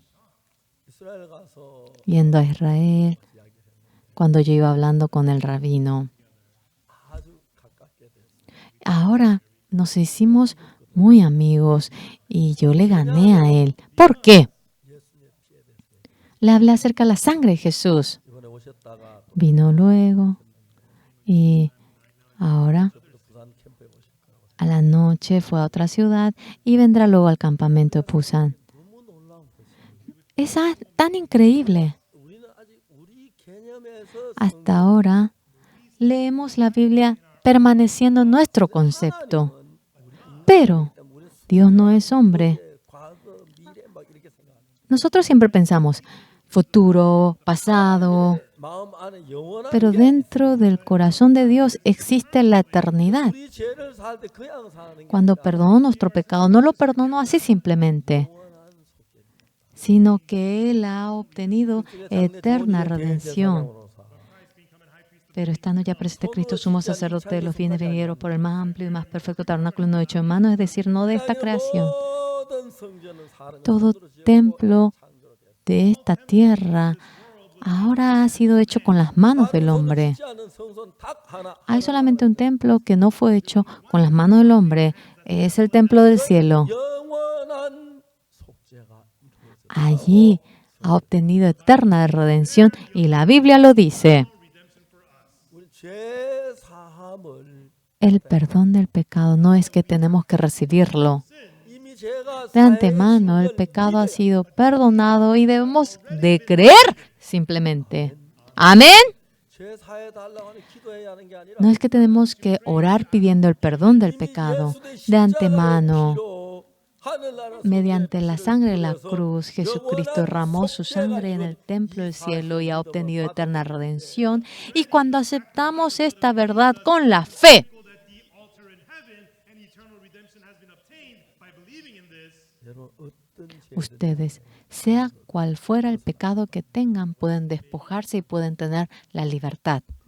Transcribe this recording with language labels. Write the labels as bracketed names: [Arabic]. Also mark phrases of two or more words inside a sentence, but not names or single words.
[Korean] 이스라엘 가서 [Spanish] yendo a Israel. Cuando yo iba hablando con el rabino, [Korean] 아주 가깝게 됐어요. [Spanish] ahora nos hicimos muy amigos y yo le gané a él. ¿Por qué? [Korean] 예수님의 피에 대해서 [Spanish] Le hablé acerca de la sangre de Jesús. [Korean] 이번에 오셨다가 [Spanish] Vino luego y ahora [Korean] 또 부산 캠프에 오실 거라고 [Spanish] a la noche fue a otra ciudad y vendrá luego al campamento de Pusan. [Korean] 너무 놀라운 것이 [Spanish] Es tan increíble. [Korean] 우리는 아직 우리 개념에서 [Spanish] Hasta ahora leemos la Biblia permaneciendo en nuestro concepto. Pero Dios no es hombre. [Korean] 과거, 미래 막 이렇게 생각합니다. [Spanish] Nosotros siempre pensamos futuro, pasado, [Korean] 마음 안에 영원한 [Spanish] pero [Korean] 게 [Spanish] dentro del corazón de Dios existe la eternidad. [Korean] 우리 죄를 살 때 그냥 사는 게 [Spanish] Cuando perdonó nuestro pecado, no lo perdonó así simplemente, [Korean] 영원한 속죄. [Spanish] sino que Él ha obtenido eterna redención. Pero estando ya presente Cristo, sumo sacerdote de los bienes venideros por el más amplio y más perfecto tabernáculo no hecho en manos, es decir, no de esta creación. [Korean] 모든 성전은 사람이 [Spanish] Todo [Korean] 손으로 지었고 [Spanish] templo [Korean] 창조로 되었다. [Spanish] de esta tierra ahora ha sido hecho con las manos del hombre. [Korean] 짓지 않은 성소는 딱 하나. [Spanish] Hay solamente un templo que no fue hecho con las manos del hombre. Es el templo del cielo. [Korean] 영원한 속죄가 이루어져. [Spanish] Allí ha obtenido eterna redención y la Biblia lo dice. [Korean] 우리 죄 사함을 [Spanish] El perdón del pecado no es que tenemos que recibirlo. [Korean] 이미 죄가 [Spanish] De antemano el pecado ha sido perdonado y debemos de creer simplemente. Amén. [Korean] 죄 사해 달라고 하는 기도해야 하는 게 아니라 [Spanish] No es que tenemos que orar pidiendo el perdón del pecado. De antemano Mediante la sangre de la cruz, Jesucristo derramó su sangre en el templo del cielo y ha obtenido eterna redención. Y cuando aceptamos esta verdad con la fe, ustedes, sea cual fuera el pecado que tengan, pueden despojarse y pueden tener la libertad.